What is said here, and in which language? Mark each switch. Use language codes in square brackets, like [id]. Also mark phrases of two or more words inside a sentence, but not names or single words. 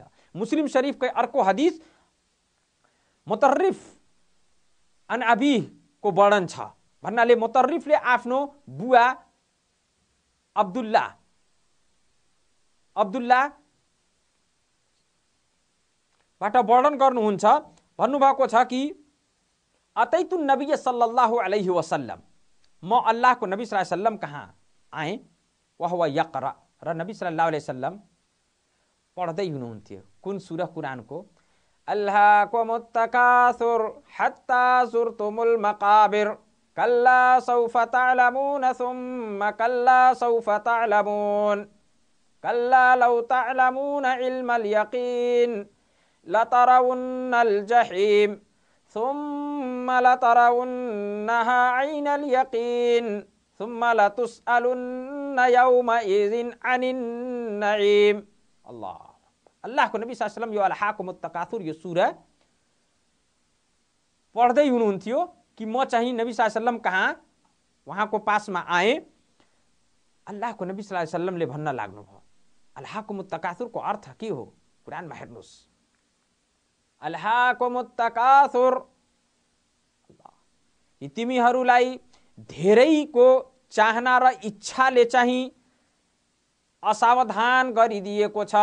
[ne] मुस्लिम शरीफकै अर्को हदिस [ar] مطرف عن أبي [ne] को वर्णन छ। भन्नाले मुतर्रिफले आफ्नो बुवा अब्दुल्लाबाट वर्णन गर्नुहुन्छ। [ar] भन्नुभएको छ कि أتيت نبي صلى الله عليه وسلم, [ne] म अल्लाहको नबी [ar] صلى الله عليه وسلم [ne] कहाँ आएँ, [ar] وهو يقرأ, [ne] र नबी [ar] صلى الله عليه وسلم [ne] पढ्दै हुनुहुन्थ्यो। कुन सूरा कुरानको? [ar] ألهاكم التكاثر حتى زرتم المقابر كلا سوف تعلمون ثم كلا سوف تعلمون كلا لو تعلمون علم اليقين لترون الجحيم ثم لترونها عين اليقين ثم لتسألن يومئذ عن النعيم. [ne] अल्लाहको नबी [ar] صلى الله عليه وسلم [ne] यो [ar] ألهاكم التكاثر [ne] यो सूरा पढ्दै हुनुहुन्थ्यो कि म चाहिँ नबी [ar] صلى الله عليه وسلم [ne] कहाँ उहाँको पासमा आएँ। अल्लाहको नबी [ar] صلى الله عليه وسلم [ne] भन्न लाग्नुभयो, [ar] ألهاكم التكاثر [ne] अर्थ के हो? कुरानमा हेर्नुहोस्, [ar] ألهاكم التكاثر, [ne] तिमीहरूलाई धेरैको चाहना र इच्छाले चाहिँ असावधान गरिदिएको छ।